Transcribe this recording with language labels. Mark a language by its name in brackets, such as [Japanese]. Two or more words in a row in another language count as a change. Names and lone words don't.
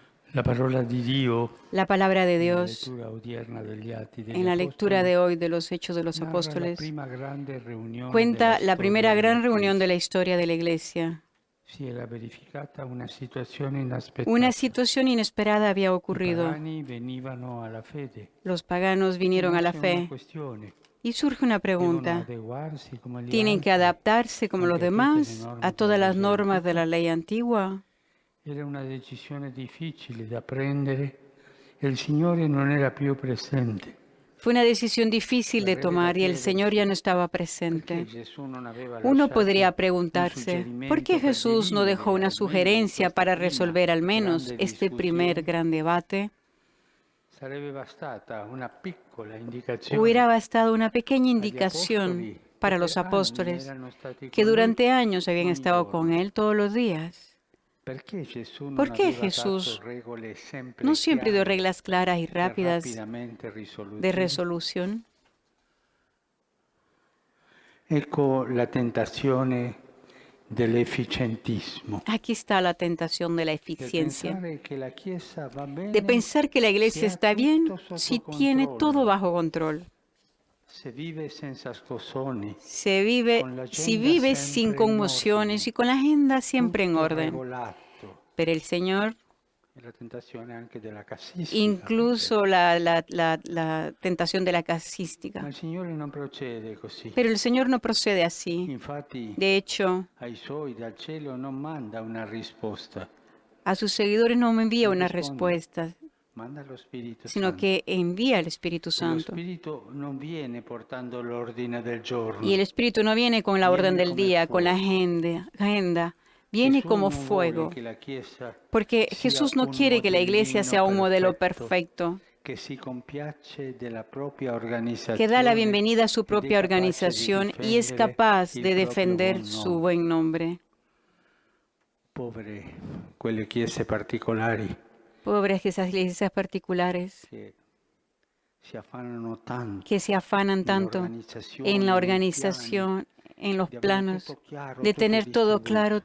[Italian] La parola di Dio, [Spanish] La palabra de [Italian] nella [Spanish] Dios, [Italian] lettura odierna degli Atti degli [Spanish] en la lectura [Italian] Apostoli, [Spanish] de hoy de los Hechos de los [Italian] narra la [Spanish] Apóstoles, [Italian] prima grande riunione della [Spanish] cuenta la [Italian] storia [Spanish] primera [Italian] della [Spanish] gran reunión de la [Italian] Chiesa. [Spanish] historia de la Iglesia. [Italian] Si era verificata una situazione [Spanish] Una [Italian] inaspettata. [Spanish] situación inesperada había [Italian] I [Spanish] ocurrido. [Italian] pagani venivano alla fede [Spanish] Los paganos [Italian] e [Spanish] vinieron a la [Italian] nasce una [Spanish] fe. [Italian] questione. [Spanish] Y surge una [Italian] Devono [Spanish] pregunta. [Italian] adeguarsi come gli [Spanish] ¿Tienen que [Italian] altri [Spanish] adaptarse como los [Italian] anche a tutte le [Spanish] demás a [Italian] norme della [Spanish] todas las [Italian] legge [Spanish] normas de [Italian] antica? [Spanish] la ley antigua? [Italian] Era una decisione difficile da prendere e il Signore non era più presente. [Spanish] Fue una decisión difícil de [Italian] Verrebbe da [Spanish] tomar y el Señor ya [Italian] chiedersi [Spanish] no estaba [Italian] perché [Spanish] presente. [Italian] Gesù non aveva [Spanish] Uno podría [Italian] lasciato un [Spanish] preguntarse, ¿por qué [Italian] suggerimento per [Spanish] Jesús no dejó [Italian] dirimere [Spanish] una [Italian] almeno [Spanish] sugerencia [Italian] questa [Spanish] para [Italian] prima [Spanish] resolver al menos [Italian] grande [Spanish] este primer [Italian] discussione. [Spanish] gran debate? [Italian] Sarebbe bastata una piccola indicazione [Spanish] Hubiera bastado una pequeña [Italian] agli [Spanish] indicación [Italian] apostoli che [Spanish] para [Italian] per [Spanish] los [Italian] anni [Spanish] apóstoles [Italian] erano stati [Spanish] que [Italian] con lui [Spanish] durante años habían [Italian] ogni [Spanish] estado con [Italian] giorno. [Spanish] Él todos los días. [Italian] Perché Gesù non [Spanish] ¿Por qué [Italian] aveva dato [Spanish] Jesús [Italian] regole [Spanish] no [Italian] sempre [Spanish] siempre dio [Italian] chiare [Spanish] reglas claras y [Italian] e [Spanish] rápidas [Italian] rapidamente [Spanish] de [Italian] risolutive? [Spanish] resolución? [Italian] Ecco la tentazione dell'efficientismo, [Spanish] Aquí está la tentación de la [Italian] del [Spanish] eficiencia, [Italian] pensare che la Chiesa va [Spanish] de [Italian] bene [Spanish] pensar que la [Italian] se [Spanish] iglesia [Italian] ha [Spanish] está bien [Italian] tutto [Spanish] si [Italian] sotto [Spanish] tiene todo [Italian] controllo, [Spanish] bajo control. [Italian] se vive senza scosoni, [Spanish] Si [Italian] con l'agenda [Spanish] vive sin [Italian] sempre in [Spanish] conmociones y [Italian] ordine, [Spanish] con la agenda siempre en [Italian] tutto [Spanish] orden. [Italian] regolato. [Spanish] Pero el Señor, [Italian] E la tentazione anche della casistica, forse. [Spanish] incluso la tentación de la [Italian] Ma [Spanish] casística. [Italian] il Signore non procede così. [Spanish] Pero el Señor no procede así. [Italian] Infatti [Spanish] De hecho, [Italian] ai suoi dal cielo non manda una risposta, [Spanish] a sus seguidores no me envía [Italian] non [Spanish] una [Italian] risponde, [Spanish] respuesta, [Italian] manda lo Spirito [Spanish] sino [Italian] Santo. [Spanish] que envía el Espíritu [Italian] E lo [Spanish] Santo. [Italian] Spirito non viene portando l'ordine del [Spanish] Y el [Italian] giorno, [Spanish] Espíritu no viene con la orden [Italian] viene [Spanish] del [Italian] come [Spanish] día, con la [Italian] fuoco. [Spanish] agenda, viene [Italian] Gesù [Spanish] como [Italian] non vuole [Spanish] fuego. [Italian] che la Chiesa [Spanish] Porque [Italian] sia [Spanish] Jesús no [Italian] un [Spanish] quiere que la iglesia [Italian] modellino [Spanish] sea un modelo [Italian] perfetto [Spanish] perfecto, [Italian] che si compiace della propria [Spanish] que da la [Italian] organizzazione [Spanish] bienvenida a su [Italian] ed è [Spanish] propia [Italian] capace di [Spanish] organización y es [Italian] difendere [Spanish] capaz [Italian] il [Spanish] de [Italian] proprio [Spanish] defender [Italian] buon [Spanish] su [Italian] nome. [Spanish] buen nombre. [Italian] Povere quelle chiese particolari [Spanish] Pobres que esas iglesias particulares [Italian] che si affannano tanto [Spanish] que se afanan tanto en la [Italian] nell'organizzazione, nei piani, [Spanish] organización, en los [Italian] di avere [Spanish] planos, [Italian] tutto chiaro, [Spanish] de [Italian] tutto [Spanish] tener todo claro,